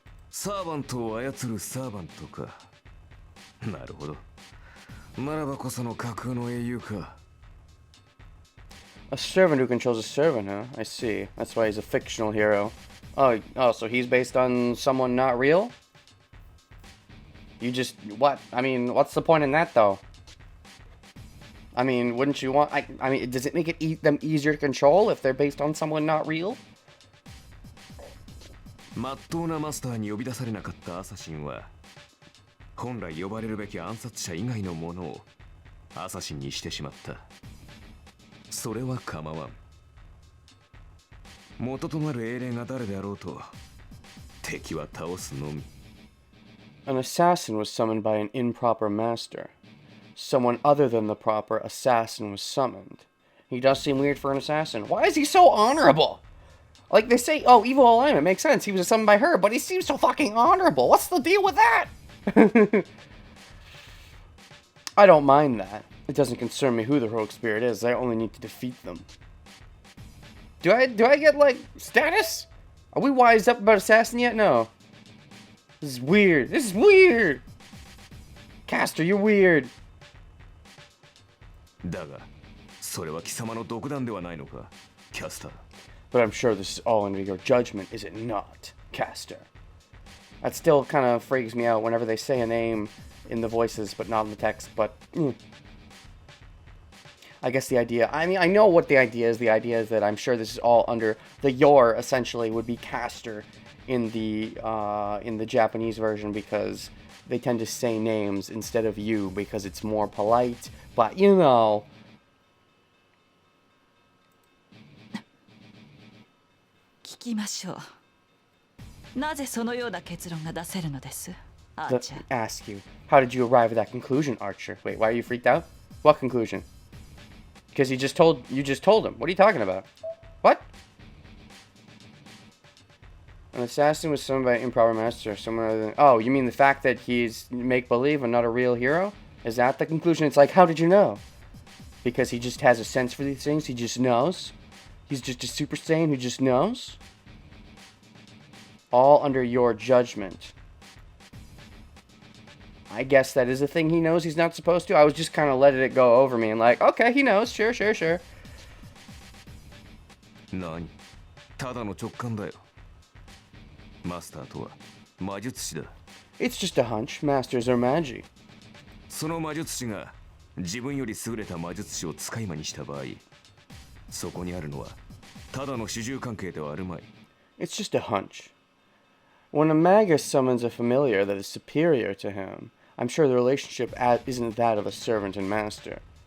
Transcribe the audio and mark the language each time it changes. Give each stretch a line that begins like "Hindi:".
Japanese: サーバントを操るサーバントか。なるほど。ならばこその架空の英雄か。
English: A servant who controls a servant, huh? I see. That's why he's a fictional hero. Oh, so he's based on someone not real? You just... What? I mean, what's the point in that, though? I mean, wouldn't you want... I mean, does it make it them easier to control if they're based on someone not real?
Japanese: まっとうなマスターに呼び出されなかったアサシンは本来呼ばれるべき暗殺者以外のものをアサシンにしてしまった。それは構わん。元となる英霊が誰であろうと敵は倒すのみ。
English: An assassin was summoned by an improper master. Someone other than the proper assassin was summoned. He does seem weird for an assassin. Why is he so honorable? Like they say, oh, evil alignment makes sense. He was summoned by her, but he seems so fucking honorable. What's the deal with that? I don't mind that. It doesn't concern me who the heroic spirit is. I only need to defeat them. Do I get, like, status? Are we wised up about assassin yet? No. This is weird. This is weird. Caster, you're weird.
Japanese: だが、それは貴様の独断ではないのか、キャスター。
English: But I'm sure this is all under your judgment, is it not, Caster? That still kind of freaks me out whenever they say a name in the voices, but not in the text, but... I guess the idea... I mean, I know what the idea is. The idea is that I'm sure this is all under... The your, essentially, would be Caster in the Japanese version because they tend to say names instead of you because it's more polite. But you know.
Japanese: 聞きましょう。なぜそのような結論が出せるのです、アー
English: Let
Japanese: チャ
English: me
Japanese: ー。
English: ask you, how did you arrive at that conclusion, Archer? Wait, why are you freaked out? What conclusion? Because you just told him. What are you talking about? What? An assassin was summoned by an improper master, someone other than... Oh, you mean the fact that he's make-believe and not a real hero? Is that the conclusion? It's like, how did you know? Because he just has a sense for these things? He just knows? He's just a Super Saiyan who just knows? All under your judgment. I guess that is a thing he knows he's not supposed to. I was just kind of letting it go over me and like, okay, he knows. Sure.
Japanese: 何ただの直感だよ。マスターとは魔術師だ。
English: It's just a hunch. Masters are magi.
Japanese: その魔術師が自分より優れた魔術師を使い魔にした場合、そこにあるのはただの主従関係ではあるまい。
English: It's just a hunch. When a magus summons a familiar that is superior to him, I'm sure the relationship isn't that of a servant and master.